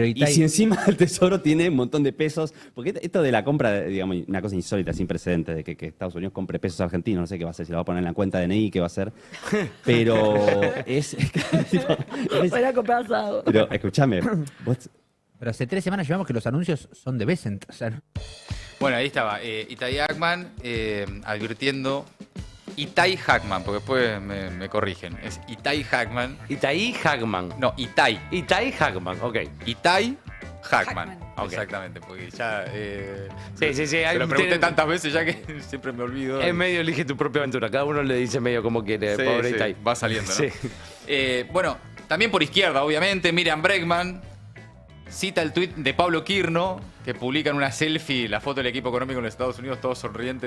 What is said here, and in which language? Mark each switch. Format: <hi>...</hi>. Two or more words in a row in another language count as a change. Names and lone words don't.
<es>y si encima el Tesoro tiene un montón de pesos, porque esto de la compra, digamos, una cosa insólita, sin precedentes, de que Estados Unidos compre pesos argentinos, no sé qué va a hacer, si lo va a poner en la cuenta de DNI, qué va a hacer, pero Para comprar asado. Pero escúchame, Pero hace 3 semanas llevamos que los anuncios son de Besant. O sea, Bueno, ahí estaba. Itai Hackman advirtiendo. Itai Hackman, porque después me corrigen. Es Itai Hackman. Itai Hackman. No, Itai. Itai Hackman, ok. Itai Hackman. Okay. Exactamente, porque ya. Sí. Se lo pregunté tantas veces ya que siempre me olvido. Es medio elige tu propia aventura. Cada uno le dice medio como quiere. Sí, pobre sí, Itai. va saliendo, ¿no? Sí. Bueno, también por izquierda, obviamente, Miriam Bregman cita el tuit de Pablo Quirno, que publica en una selfie la foto del equipo económico en los Estados Unidos, todos sonrientes.</es>